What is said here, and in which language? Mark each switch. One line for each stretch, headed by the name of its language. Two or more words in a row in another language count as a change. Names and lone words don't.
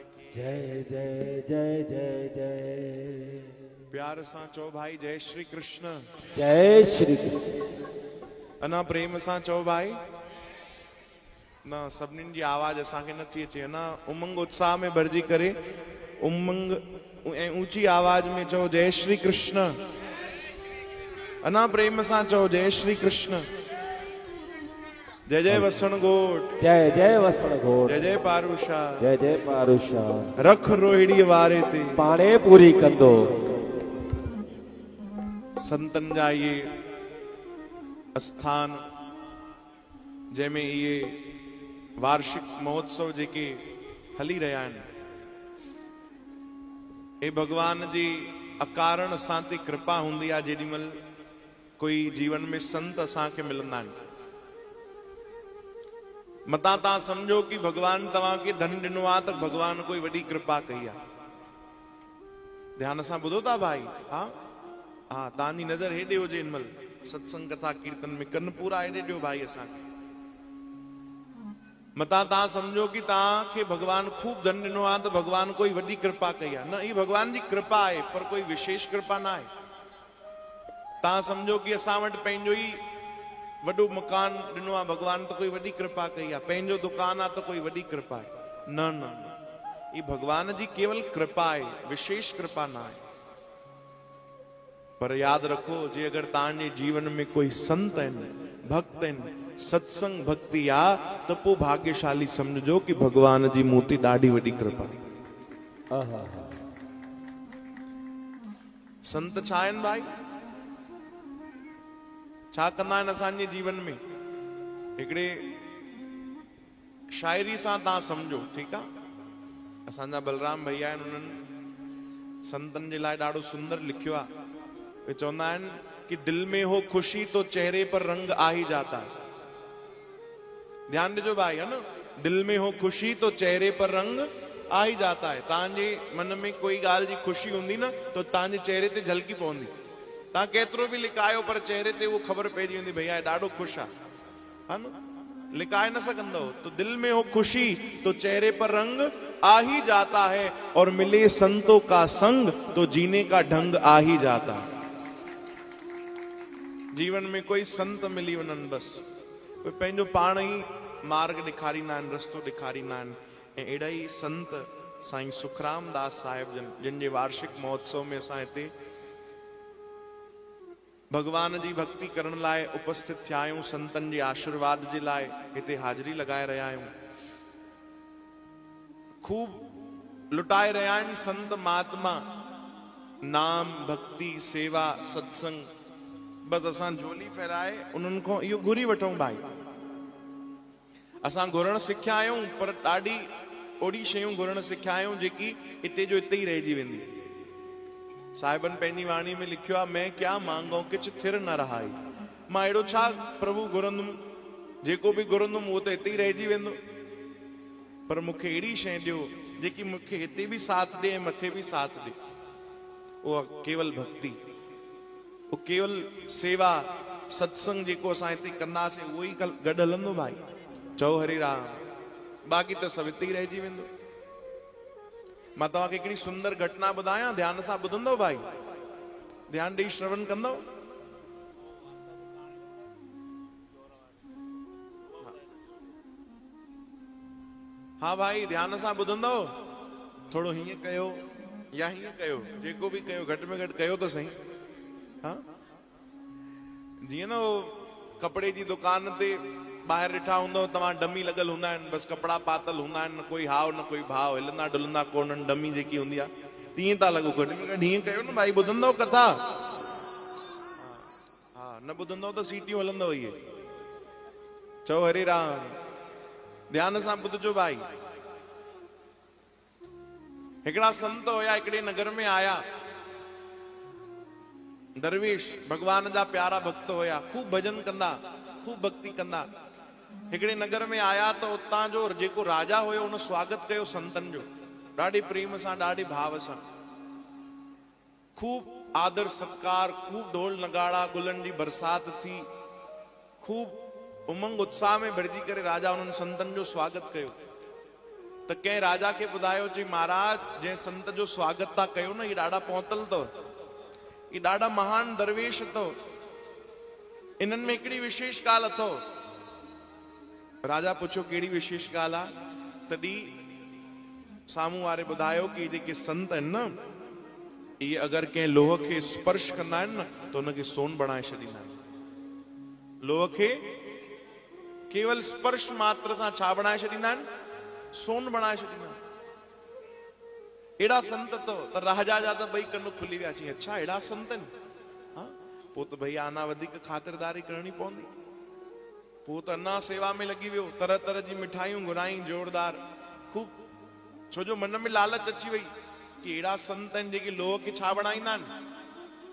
Sindhi: जय जय जय जय जय। प्यार सां चओ भाई जय श्री कृष्ण। जय श्री कृष्ण। अना प्रेम सां चओ भाई। ना सभिनीनि जी आवाज असांखे नथी अचे। अना उमंग उत्साह में भरजी करे उमंग ऐं ऊंची आवाज में चओ जय श्री कृष्ण। अना प्रेम सां चओ जय श्री कृष्ण। जय जय वसण घोट। जय जय वसण घोट। जय जय पारुषा। जय जय पारुषा। रख रोहिड़ी वारे ते पाणे पूरी कंदो। संतन जा ये स्थान जंहिंमें इहे वार्षिक महोत्सव जेके हली रहिया आहिनि, हे भगवान जी अकारण असां ते कृपा हूंदी आहे जेॾीमहिल कोई जीवन में संत असांखे मिलंदा आहिनि। मतां तव्हां सम्झो कि भगवान तव्हांखे धन ॾिनो आहे त भगवान कोई वॾी कृपा कई आहे। ध्यान सां ॿुधो था भाई? हा हा, तव्हांजी नज़र हेॾे हुजे हिन महिल सत्संग कथा कीर्तन में, कन पूरा हेॾे ॾियो भाई असांखे। मतां तव्हां सम्झो कि तव्हांखे भगवान खूब धन ॾिनो आहे त भगवान कोई वॾी कृपा कई आहे। न, ही भगवान जी कृपा आहे पर कोई विशेष कृपा न आहे। तव्हां सम्झो कि असां वटि पंहिंजो ई वॾो मकान ॾिनो आहे भगवान त कोई वॾी कृपा कई आहे। पंहिंजो दुकान आहे त कोई वॾी कृपा आहे। न न, ही भगवान जी केवल कृपा आहे, विशेष कृपा न आहे। पर याद रखो, जे अगर तव्हांजे जीवन में कोई संत आहिनि, भक्त आहिनि, सत्संग भक्ति आ, तो पोइ भाग्यशाली समझो कि भगवान जी मूं ते ॾाढी वॾी कृपा। संत छा आहिनि भाई? छा कंदा आहिनि असांजे जीवन में? हिकिड़े शायरी सां तव्हां सम्झो, ठीकु आहे? असांजा बलराम भैया आहिनि, उन्हनि संतनि जे लाइ ॾाढो सुंदर लिखियो आहे। वे चवंदा आहिनि कि
Hindi: दिल में हो खुशी तो चेहरे पर रंग आ ही जाता है।
Sindhi: ध्यान दीजो भाई,
Hindi: है ना? दिल में हो खुशी तो चेहरे पर रंग आ ही जाता है।
Sindhi: तव्हांजे मन में कोई ॻाल्हि जी खुशी हूंदी न तो तव्हांजे चेहरे ते झलकी पवंदी। तव्हां केतिरो बि लिकायो पर चेहरे ते उहो ख़बर पइजी वेंदी, भैया ॾाढो ख़ुशि आहे,
Hindi: है न?
Sindhi: लिकाए न सघंदो।
Hindi: तो दिल में हो खुशी तो चेहरे पर रंग आ ही जाता है, और मिले संतों का संग तो जीने का ढंग आ ही जाता है।
Sindhi: जीवन में कोई संत मिली वञनि, बस कोई पंहिंजो पाण ई मार्ग ॾेखारींदा आहिनि, रस्तो ॾेखारींदा आहिनि। ऐं अहिड़ा ई संत साईं सुखराम दास साहिब जन, जिन जे वार्षिक महोत्सव में असां हिते भगवान जी भक्ति करण लाइ उपस्थित थिया आहियूं, संतनि जे आशीर्वाद जे लाइ हिते हाज़िरी लॻाए रहिया आहियूं। खूब लुटाए रहिया आहिनि संत महात्मा, नाम भक्ति सेवा सत्संग। बस असां झोली फहिराए उन्हनि खां इहो घुरी वठूं भाई। असां घुरण सिखिया आहियूं, पर ॾाढी ओड़ी शयूं घुरण सिखिया आहियूं जेकी हिते जो हिते ई रहिजी वेंदी। साहिबनि पंहिंजी वाणी में लिखियो आहे,
Hindi: मैं क्या मांगो
Sindhi: किछ थिर न रहाई। मां अहिड़ो छा प्रभु घुरंदुमि, जेको बि घुरंदुमि उहो त हिते ई रहिजी वेंदो। पर मूंखे अहिड़ी शइ ॾियो जेकी मूंखे हिते बि साथ ॾे ऐं मथे बि साथ ॾे। उहा केवल भक्ति, वो केवल सेवा सत्संग जेको असां हिते कंदासीं उहो ई गॾु हलंदो भाई। चओ हरे राम, बाक़ी त सभु हिते ई रहिजी वेंदो। मां तव्हांखे हिकिड़ी सुंदर घटना ॿुधायां, ध्यान सां ॿुधंदो भाई, ध्यान ॾेई श्रवण कंदो। हाँ भाई, ध्यान सां ॿुधंदो। थोड़ो हीअं कयो या हीअं कयो, जेको बि कयो घटि में घटि कयो त सही। हाँ, जीअं न वो कपिड़े जी दुकान ते ॿाहिरि ॾिठा हूंदव तव्हां, डमी लॻल हूंदा आहिनि, बसि कपिड़ा पातल हूंदा आहिनि, न कोई हाव न कोई भाव, हिलंदा डुलंदा कोन्हनि, डमी जेकी हूंदी आहे तीअं था लॻो। घटि में घटि हीअं कयो न भाई, ॿुधंदव कथा? हा, न ॿुधंदव त सीटियूं हलंदव इहे। चओ हरे राम, ध्यान सां ॿुधजो भाई। हिकिड़ा संत हुया, हिकिड़े नगर में आया। दरवेश भगवान जा प्यारा भक्त हुया, खूब भजन कंदा, खूब भक्ति कंदा। हिकिड़े नगर में आया तो उतां जो जेको राजा हुयो उन स्वागत कयो संतन जो, ॾाढे प्रेम सां, ॾाढे भाव सां। खूब आदर सत्कार, खूब ढोल नगाड़ा गुलनि जी बरसात थी, खूब उमंग उत्साह में भरिजी करे राजा उन्हनि संतन जो स्वागत कयो। त त कंहिं राजा खे ॿुधायो जी महाराज जंहिं संत जो स्वागत था कयो न, ये ॾाढा पहुतल अथव, ये ॾाढा महान दरवेश अथव, इन्हनि में हिकिड़ी विशेष ॻाल्हि अथव। राजा पुछो कहिड़ी विशेष ॻाल्हि आहे? तॾहिं साम्हूं वारे ॿुधायो कि जेके संत आहिनि न, इहे अगरि कंहिं लोह खे स्पर्श कंदा आहिनि न त उनखे सोन बणाए छॾींदा आहिनि। लोह खे केवल स्पर्श मात्र सां छा बणाए छॾींदा आहिनि? सोन बणाए छॾींदा आहिनि। अहिड़ा संत अथव त राजा जा त ॿई कन खुली विया। चई अच्छा अहिड़ा संत आहिनि? हा, पोइ त भई अञा वधीक ख़ातिरदारी करणी पवंदी। पोइ त अञा सेवा में लॻी वियो, तरह तरह जी मिठाइयूं घुराई जोरदार खूब, छो जो मन में लालच अची वई कि अहिड़ा संत आहिनि जेके लोह खे छा बणाईंदा आहिनि?